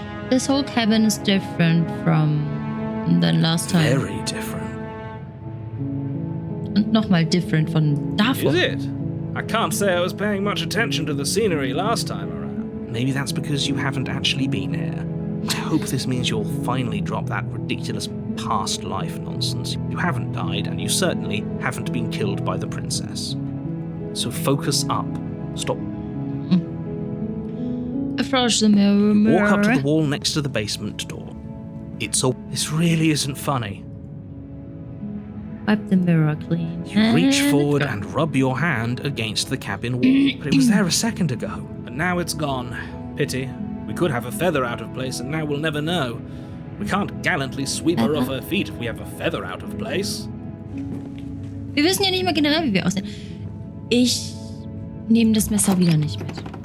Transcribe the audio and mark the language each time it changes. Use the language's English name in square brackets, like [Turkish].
[English] This whole cabin is different from than last time. Very different. [German] Und nochmal different von davor. [English] Is it? I can't say I was paying much attention to the scenery last time around. Maybe that's because you haven't actually been here. I hope this means you'll finally drop that ridiculous past life nonsense. You haven't died, and you certainly haven't been killed by the princess. So focus up. Stop. Approach the mirror. Walk up to the wall next to the basement door. This really isn't funny. Wipe the mirror clean. You reach forward and rub your hand against the cabin wall. But it was there a second ago, and now it's gone. Pity. We could have a feather out of place, and now we'll never know. We can't gallantly sweep her off her feet if we have a feather out of place. [German] Wir wissen ja nicht mal generell, wie wir aussehen. Ich nehme das Messer wieder nicht mit.